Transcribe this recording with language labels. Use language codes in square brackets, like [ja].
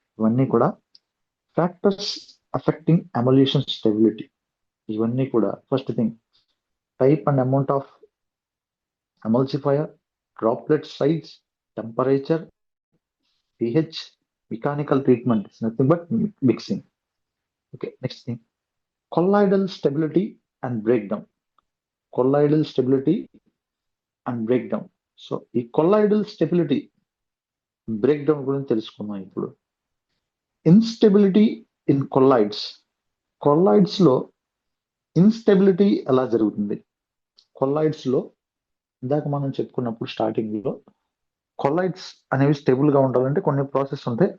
[te] ఇవన్నీ కూడా [en] Factors affecting emulsion stability. [te] ఇవన్నీ కూడా [en] First thing, type and amount of emulsifier, droplet size, temperature, pH, mechanical treatment is nothing but mixing. Okay, next thing, colloidal stability and breakdown. Colloidal stability and breakdown. [te] So ఈ colloidal stability breakdown గురించి తెలుసుకుందాం ఇప్పుడు. [en] Instability in colloids. [te] కొల్లాయిడ్స్ లో instability ఎలా జరుగుతుంది? కొల్లాయిడ్స్ లో ఇందాక మనం చెప్పుకున్నప్పుడు స్టార్టింగ్ లో కొల్లాయిడ్స్ అనేవి స్టేబుల్ గా ఉండాలంటే కొన్ని ప్రాసెస్ ఉంటాయి.